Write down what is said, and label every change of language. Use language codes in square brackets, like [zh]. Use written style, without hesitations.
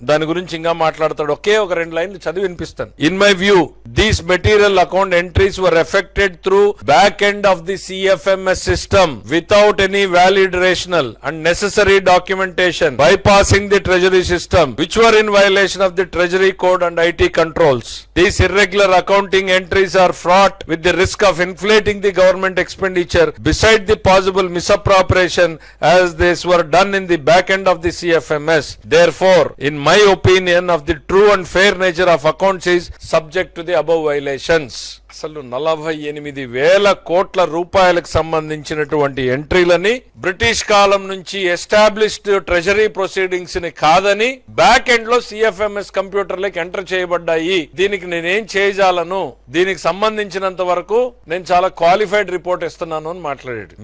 [te] దాని గురించి ఇంకా మాట్లాడతాడు. ఒకే ఒక 2 లైన్లు చదివి వినిపిస్తాను. [en] In my view these material account entries were effected through back end of the CFMS system without any valid rational and necessary documentation bypassing the treasury system which were in violation of the treasury code and IT controls. These irregular accounting entries are fraught with the risk of inflating the government expenditure beside the possible misappropriation as these were done in the back end of the CFMS. Therefore, in my opinion of the true and fair nature of accounts is subject to the above violations. [te] అసలు 48,000 కోట్ల రూపాయలకు సంబంధించినటువంటి ఎంట్రీలని British కాలం నుంచి established treasury proceedings ని కాదని back end లో CFMS కంప్యూటర్లకు enter చేయబడ్డాయి. దీనికి నేనేం చేయజాలను, దీనికి సంబంధించినంత వరకు నేను చాలా క్వాలిఫైడ్ రిపోర్ట్ ఇస్తున్నాను అని మాట్లాడాడు.